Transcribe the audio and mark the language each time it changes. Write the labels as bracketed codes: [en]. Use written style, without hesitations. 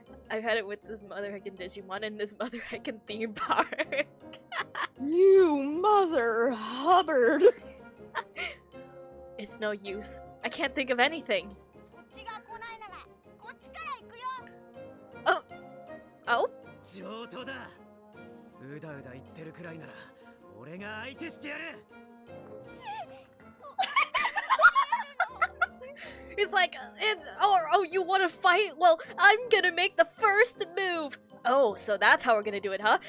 [en] I've had it with this Mother Heckin' Digimon and this Mother Heckin' theme park. You mother Hubbard. It's no use. I can't think of anything. [ja] そっちが来ないならこっちから行くよ。 [en] Oh? [ja] 上等だ。うだうだ言ってるくらいなら俺が相手してやる。 [en] It's like, oh, you want to fight? Well, I'm gonna make the first move. Oh, so that's how we're gonna do it, huh?